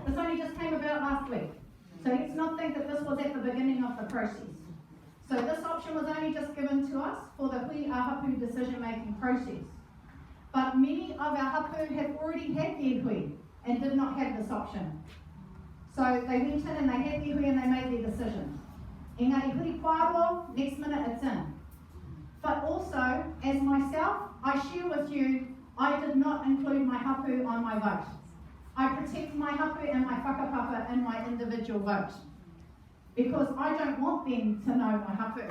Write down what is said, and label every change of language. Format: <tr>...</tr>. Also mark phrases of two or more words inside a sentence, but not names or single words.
<en>This only just came about last week. So let's not think that this was at the beginning of the process. So this option was only just given to us for the</en> <mi>Hui Hapū</mi> <en>decision-making process. But many of our Hapū have already had their Hui and did not have this option. So they went in and they had their Hui and they made their decision.</en> <mi>Engari huri kōrero,</mi> <en>next minute it's in. But also, as myself, I share with you, I did not include my Hapū on my vote. I protect my Hapū and my whakapapa in my individual vote. Because I don't want them to know my Hapū.</en>